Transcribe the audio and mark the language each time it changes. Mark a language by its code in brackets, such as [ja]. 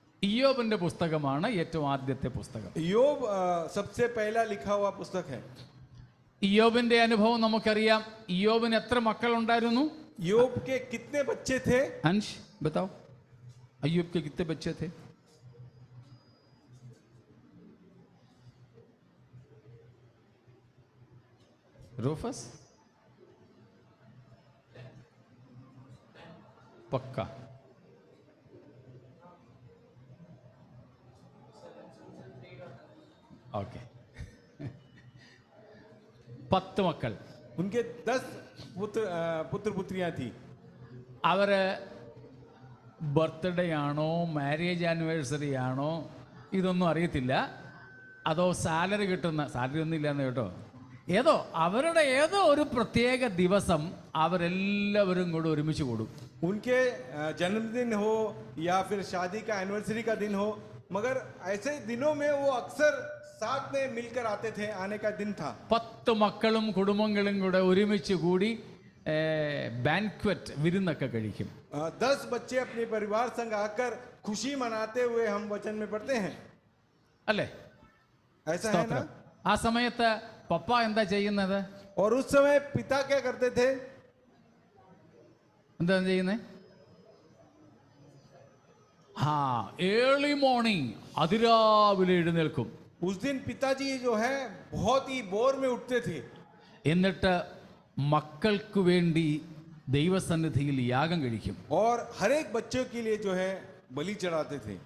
[ml] ഇയ്യോബിന്റെ പുസ്തകമാണ് ഏറ്റവും ആദ്യത്തെ പുസ്തകം. [hi] योग सबसे पहला लिखा हुआ पुस्तक है. [ml] ഇയ്യോബിന്റെ അനുഭവം നമുക്കറിയാം. ഇയ്യോബിന് എത്ര മക്കൾ ഉണ്ടായിരുന്നു? [hi] योग के कितने बच्चे थे? अंश बताओ, अय्यूब के कितने बच्चे थे? रूफस? पक्का? [ml] ഓക്കെ. 10 മക്കൾ. [hi] उनके 10 पुत्र पुत्रियां थी. [ml] അവര് ബർത്ത്ഡേ ആണോ മാരേജ് ആനിവേഴ്സറി ആണോ ഇതൊന്നും അറിയത്തില്ല. അതോ സാലറി ഒന്നും ഇല്ലാന്ന് കേട്ടോ, അവരുടെ ഏതോ ഒരു പ്രത്യേക ദിവസം അവരെല്ലാവരും കൂടെ ഒരുമിച്ച് കൂടും. [hi] उनके जन्मदिन हो या फिर शादी का एनिवर्सरी का दिन हो, मगर ऐसे दिनों में वो अक्सर साथ में मिलकर आते थे. आने का दिन था. [ml] 10 മക്കളും കുടുംബങ്ങളും കൂടെ ഒരുമിച്ച് കൂടി ബാൻക്വറ്റ് വിരുന്നൊക്കെ കഴിക്കും. [hi] 10 बच्चे अपने परिवार संग आकर खुशी मनाते हुए हम वचन में पढ़ते हैं. [ml] അല്ലേ? [hi] ऐसा है ना? [ml] ആ സമയത്ത് പപ്പ എന്താ ചെയ്യുന്നത്? [hi] और उस समय पिता क्या करते थे? [ml] എന്താ ചെയ്യുന്നത്? [en] early morning, [ml] അതിരാവിലെ എഴുന്നേൽക്കും. [hi] उस दिन पिताजी जो है बहुत ही भोर में उठते थे. [ml] എന്നിട്ട് മക്കൾക്ക് വേണ്ടി ദൈവസന്നിധിയിൽ യാഗം കഴിക്കും. [hi] और हर एक बच्चों के लिए जो है बलि चढ़ाते थे.